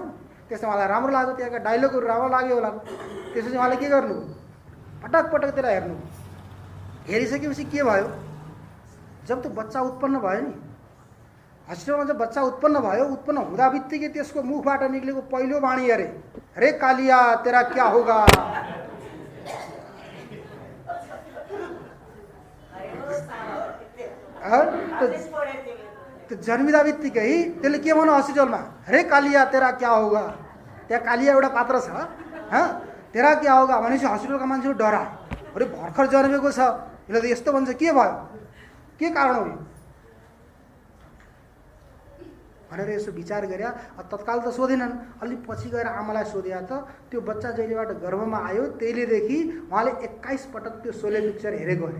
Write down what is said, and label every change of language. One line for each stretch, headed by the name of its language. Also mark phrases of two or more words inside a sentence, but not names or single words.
Nepali: त्यसमा उहाँलाई राम्रो लाग्यो, त्यहाँका डायलगहरू राम्रो लाग्यो होला। त्यसपछि उहाँले के गर्नु? पटक पटक त्यसलाई हेर्नु। हेरिसकेपछि के भयो? जब त्यो बच्चा उत्पन्न भयो नि, हस्पिटलमा जब बच्चा उत्पन्न भयो, उत्पन्न हुँदा बित्तिकै त्यसको मुखबाट निक्लेको पहिलो वाणी अरे,
Hindi: रे कालिया तेरा क्या होगा।
Nepali: त्यो जन्मिँदा बित्तिकै त्यसले के भन्नु हस्पिटलमा?
Hindi: रे कालिया तेरा क्या होगा।
Nepali: त्यहाँ कालिया एउटा पात्र छ,
Hindi: तेरा क्या होगा
Nepali: भनेपछि हस्पिटलका मान्छेहरू डरा। अरे भर्खर जन्मेको छ, यसले त यस्तो भन्छ, के भयो, के कारण हो भनेर यसो विचार गर्या। तत्काल त सोधेनन्, अलि पछि गएर आमालाई सोध्या त त्यो बच्चा जहिलेबाट गर्भमा आयो त्यहिलेदेखि उहाँले 21 पटक त्यो सोले पिक्चर हेरेको अरे।